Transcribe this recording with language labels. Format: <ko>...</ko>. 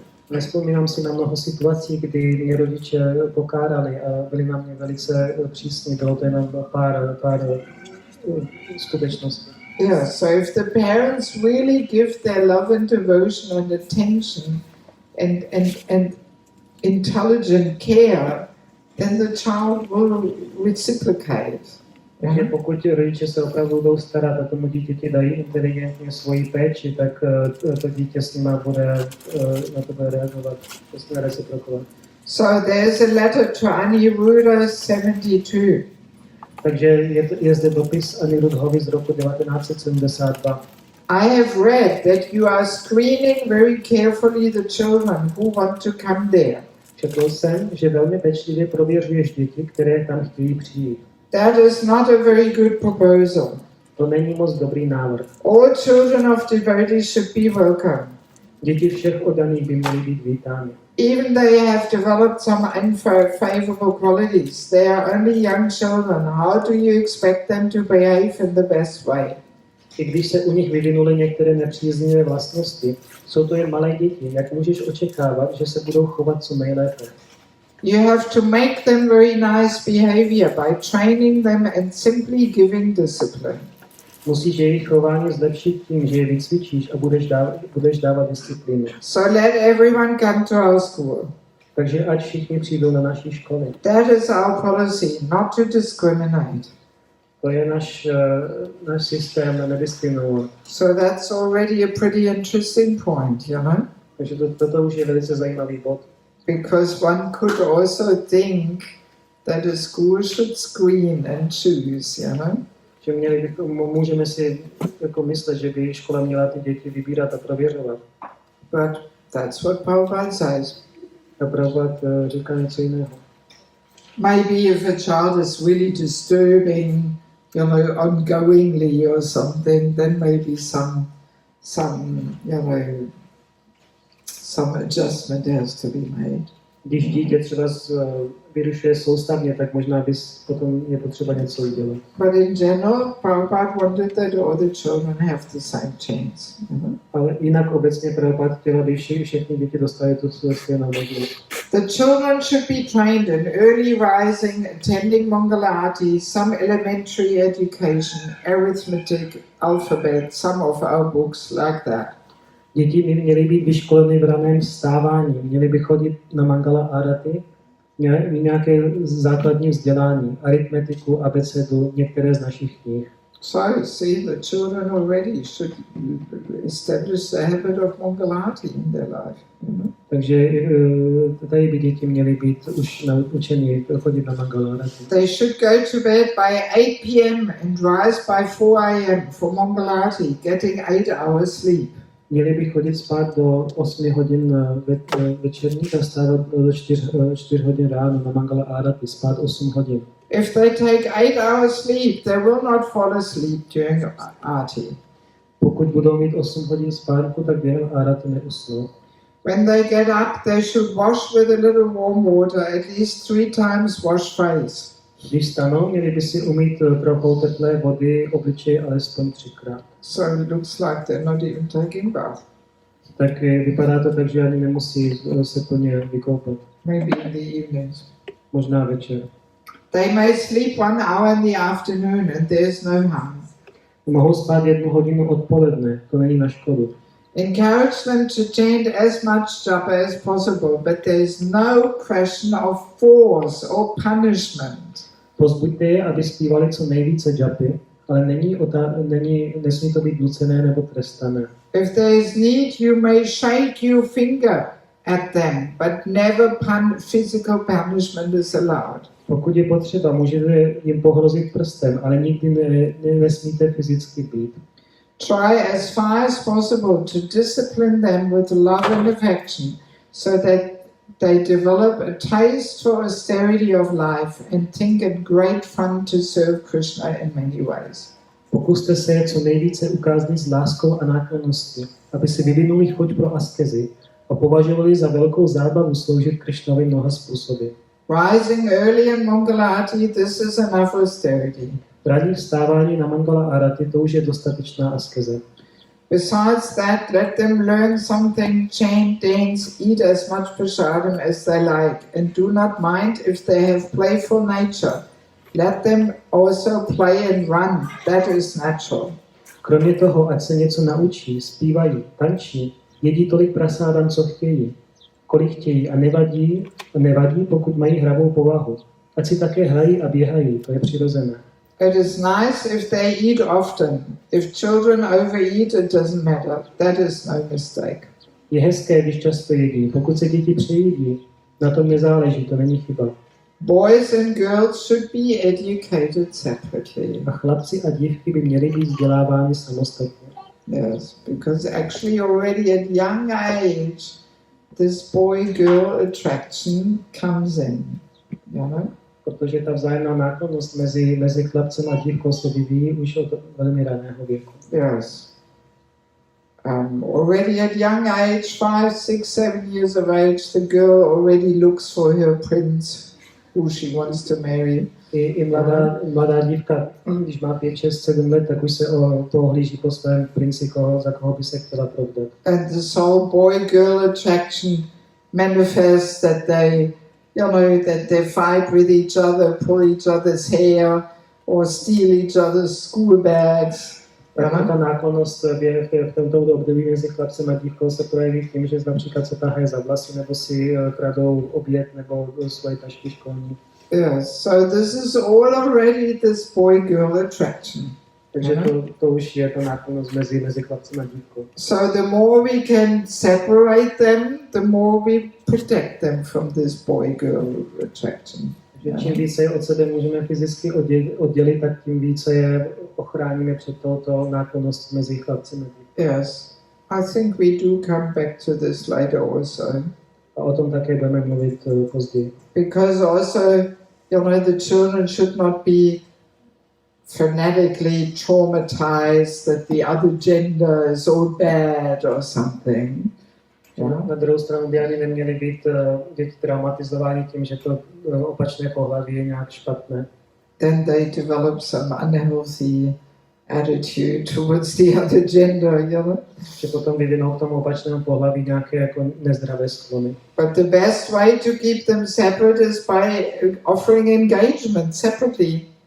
<cs>Nevzpomínám si na mnoho situací, kdy mě rodiče pokárali a byli na mě velice přísní. Bylo to jenom pár skutečností.</cs> <en>Yeah, so if the parents really give their love and devotion and attention and intelligent care, then the child will reciprocate.</en> <cs>Takže pokud rodiče se opravdu budou starat a tomu dítěti dají inteligentně svoji péči, tak to dítě s nima bude na to bude reagovat, to se reciprokovat.</cs> <en>So there's a letter to Aniruddha 72.</en> <cs>Takže je zde dopis Aniruddhovi z roku 1972.</cs> <en>I have read that you are screening very carefully the children who want to come there.</en> <cs>Četl jsem, že velmi pečlivě prověřuješ děti, které tam chtějí přijít.</cs> <en>That is not a very good proposal.</en> <cs>To není moc dobrý návrh.</cs> <en>All children of devotees should be welcome.</en> <cs>Děti všech oddaných by měly být vítány.</cs> <en>Even they have developed some unfavorable qualities, they are only young children. How do you expect them to behave in the best way?</en> <cs>I když se u nich vyvinuly některé nepříznivé vlastnosti, jsou to jen malé děti. Jak můžeš očekávat, že se budou chovat co nejlépe?</cs> <en>You have to make them very nice behavior by training them and simply giving discipline.</en> <cs>Musíš jejich chování zlepšit tím, že je vycvičíš a budeš dávat disciplínu.</cs> <en>So let everyone come to our school.</en> <cs>Takže ať všichni přijdou na naší školy.</cs> <en>That is our policy, not to discriminate.</en> <cs>To je náš systém nediskriminovat.</cs> <en>So that's already a pretty interesting point, you know?</en> <cs>Takže toto už je velice zajímavý bod.</cs> <en>Because one could also think that a school should screen and choose, you know?</en> <cs>Že můžeme si jako myslet, že by škola měla ty děti vybírat a prověřovat.</cs> <en>But that's what Prabhupada says.</en> <cs>A Prabhupada říká něco jiného.</cs> <en>Maybe if a child is really disturbing, you know, ongoingly or something, then maybe some you know, some adjustment has to be made.</en> <cs>Když dítě třeba vyrušuje soustavně, tak možná bys potom je potřeba něco udělat.</cs> <en>But in general, Prabhupada wanted that all the children have the same chance.</en> <cs>Ale jinak obecně Prabhupada chtěla, aby všechny děti dostaly tu stejnou možnost.</cs> <en>The children should be trained in early rising, attending Mangalati, some elementary education, arithmetic, alphabet, some of our books like that.</en> <cs>Děti by měly být vyškoleny v raném vstávání, měly by chodit na Mangala Arati, měly nějaké základní vzdělání, aritmetiku, abecedu, některé z našich knih.</cs> <en>So, see, the children already should establish the habit of Mangalati in their life. You know?</en> <cs>Takže tady by děti měly být už naučeny chodit na Mangala Arati.</cs> <en>They should go to bed by 8 p.m. and rise by 4 a.m. for Mangalati, getting 8 hours sleep.</en> <cs>Měli by chodit spát do 8 hodin večerních a vstávat do 4 hodin ráno na Mangala Arati, spát 8 hodin.</cs> <en>If they take 8 hours sleep, they will not fall asleep during Aarti.</en> <cs>Pokud budou mít 8 hodin spánku, tak během Arati neusnou.</cs> <en>When they get up, they should wash with a little warm water, at least 3 times wash face.</en> <cs>Když stanou, měli by si umýt trochou teplé vody obličej alespoň 3krát.</cs> <en>So it looks like they're not even taking bath.</en> <cs>Tak vypadá to tak, že ani nemusí se plně vykoupat.</cs> <en>Maybe in the evenings.</en> <cs>Možná večer.</cs> <en>They may sleep 1 hour in the afternoon and there's no harm.</en> <cs>Mohou spát 1 hodinu odpoledne, to není na škodu.</cs> <en>Encourage them to chant as much japa as possible, but there's no question of force or punishment.</en> <cs>Pozbuďte je, aby zpívali co nejvíce japy, ale nesmí to být nucené nebo trestané.</cs> <en>If there is need, you may shake your finger at them, but never physical punishment is allowed.</en> <cs>Pokud je potřeba, můžete jim pohrozit prstem, ale nikdy nesmíte fyzicky být.</cs> <en>Try as far as possible to discipline them with love and affection, so that they develop a taste for austerity of life and think it great fun to serve Krishna in many ways.</en> <cs>Pokuste se je co nejvíce ukáznit s láskou a náklonností, aby si vyvinuli chuť pro askezi a považovali za velkou zábavu sloužit Krishnovi mnoha způsoby.</cs> <en>Rising early in Mangalati, this is enough austerity.</en> <cs>Ranní vstávání na Mangala Arati, to už je dostatečná askeze.</cs> <en>Besides that, let them learn something, chant, dance, eat as much prasadam as they like, and do not mind if they have playful nature. Let them also play and run, that is natural.</en> <cs>Kromě toho, ať se něco naučí, zpívají, tančí, jedí tolik prasádam, co chtějí, kolik chtějí a nevadí, pokud mají hravou povahu. Ať si také hrají a běhají, to je přirozené.</cs> <en>It is nice if they eat often. If children overeat, it doesn't matter. That is no mistake.</en> <cs>Je hezké, když často jedí. Pokud se děti přejídí, na tom nezáleží, to není chyba.</cs> <en>Boys and girls should be educated separately.</en> <cs>A chlapci a dívky by měli být vzděláváni samostatně.</cs> <en>Yes, because actually already at young age, this boy-girl attraction comes in. You know?</en> <cs>Protože ta vzájemná náklonnost mezi chlapcem a dívkou se vyvíjí už od velmi raného věku.</cs> <en>Yes. Already at young age, 5, 6, 7 years of age, the girl already looks for her prince, who she wants to marry.</en> <cs>I mladá dívka, když má 5, 6, 7 let, tak už se ohlíží po svém princi, za koho by se chtěla provdat.</cs> <en>And this whole boy-girl attraction manifests that they that they fight with each other, pull each other's hair, or steal each other's school bags.</en> <cs>Ta náklonnost v tomto období mezi chlapcem a dívkou se projeví tím, že například se tahají za vlasy, nebo si kradou oběd nebo svoje tašky školní.</cs> <en>Yes, so this is all already this boy-girl attraction.</en> <cs>Takže to už je ta náklonnost mezi chlapcem a dívkou.</cs> <en>So the more we can separate them, the more we protect them from this boy-girl attraction.</en> <cs>Takže čím více je od sebe můžeme fyzicky oddělit, tak tím více je ochráníme před touto náklonností mezi chlapcem a dívkou.</cs> <en>Yes, I think we do come back to this later also.</en> <cs>A o tom také budeme mluvit později.</cs> <en>Because also, you know, the children should not be fanatically traumatized that the other gender is all bad or something. Yeah.</en> <cs>Na druhou stranu by ani neměly být děti traumatizovány tím, že to opačné pohlaví je nějak špatné.</cs> <en>Then they develop some unhealthy attitude towards the other gender, you know.</en> <cs>Že potom vyvinou k tomu opačnému pohlaví nějaké jako nezdravé sklony.</cs> <en>But the best way to keep them separate is by offering engagement separately.</en>